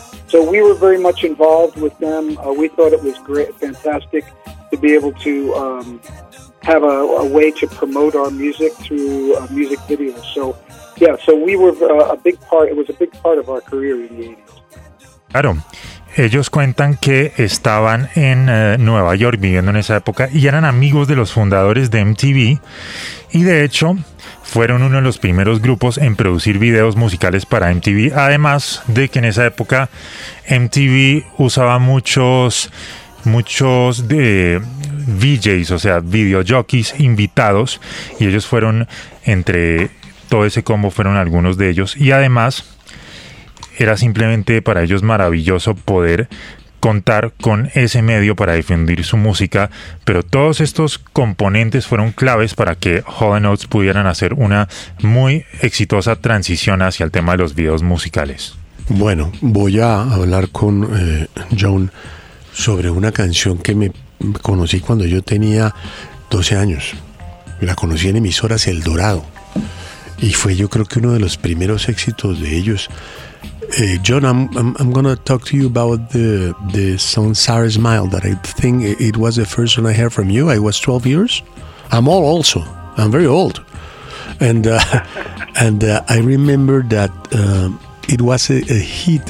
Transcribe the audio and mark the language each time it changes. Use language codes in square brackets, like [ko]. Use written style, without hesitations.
[en] So we were very much involved with them. We thought it was great, fantastic to be able to have a way to promote our music through music videos. So, yeah, so we were a big part. It was a big part of our career in the 80s. [es] Claro. Ellos cuentan que estaban en Nueva York viviendo en esa época y eran amigos de los fundadores de MTV. Y de hecho, fueron uno de los primeros grupos en producir videos musicales para MTV. Además de que en esa época MTV usaba muchos de VJs, o sea, video jockeys invitados. Y ellos fueron, entre todo ese combo, fueron algunos de ellos. Y además, era simplemente para ellos maravilloso poder contar con ese medio para difundir su música, pero todos estos componentes fueron claves para que Hall & Oates pudieran hacer una muy exitosa transición hacia el tema de los videos musicales. Bueno, voy a hablar con John sobre una canción que me conocí cuando yo tenía 12 años. La conocí en emisoras El Dorado y fue, yo creo, que uno de los primeros éxitos de ellos. [en] John, I'm going to talk to you about the song Sarah Smile, that I think it was the first one I heard from you. I was 12 years. I'm old also. I'm very old. And I remember that it was a hit.